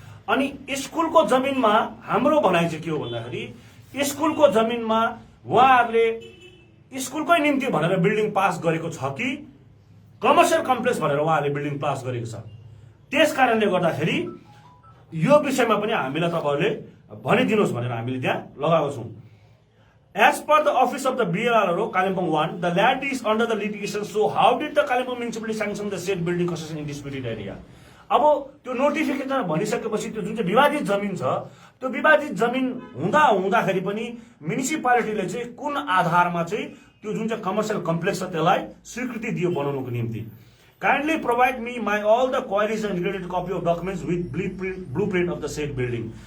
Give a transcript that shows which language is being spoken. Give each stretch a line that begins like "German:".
Nepali: अनि स्कुलको जमिनमा हाम्रो भनाइ चाहिँ के हो भन्दाखेरि स्कुलको जमिनमा उहाँहरुले स्कुलकै निम्ति भनेर बिल्डिङ पास गरेको छ कि कमर्सियल कम्प्लेक्स भनेर उहाँहरुले बिल्डिङ पास गरेको छ। त्यसकारणले गर्दाखेरि यो विषयमा पनि हामीलाई तपाईहरुले भनिदिनुस् भनेर हामीले त्यहाँ लगाएको छौं।
English: As per the office of the BLRO Kalimpong 1, the land is under the litigation. So how did the Kalimpong municipality sanction the said building construction in disputed area?
Nepali: अब त्यो नोटिफिकेसन भनिसकेपछि त्यो जुन चाहिँ विवादित जमिन छ त्यो विवादित जमिन हुँदाखेरि पनि म्युनिसिपालिटीले चाहिँ कुन आधारमा चाहिँ त्यो जुन चाहिँ कमर्सियल कम्प्लेक्स छ त्यसलाई स्वीकृति दियो बनाउनको निम्ति।
English: Kindly provide me my all the queries and related copy of documents with blueprint of the said building.